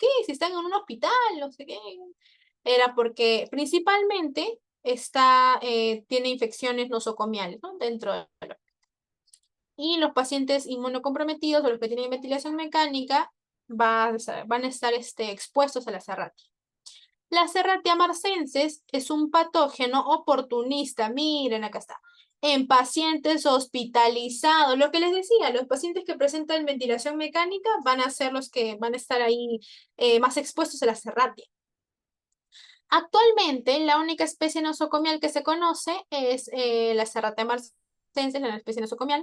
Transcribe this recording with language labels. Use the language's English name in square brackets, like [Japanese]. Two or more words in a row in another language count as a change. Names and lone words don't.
[Spanish] Si están en un hospital, no sé qué. Era porque principalmente tiene infecciones nosocomiales, ¿no? Dentro de y los pacientes inmunocomprometidos o los que tienen ventilación mecánica van a estar expuestos a la Serratia. La Serratia marcensis es un patógeno oportunista, miren acá está, en pacientes hospitalizados. Lo que les decía, los pacientes que presentan ventilación mecánica van a ser los que van a estar ahí más expuestos a la Serratia. Actualmente, la única especie nosocomial que se conoce es la Serratia marcensis, la especie nosocomial.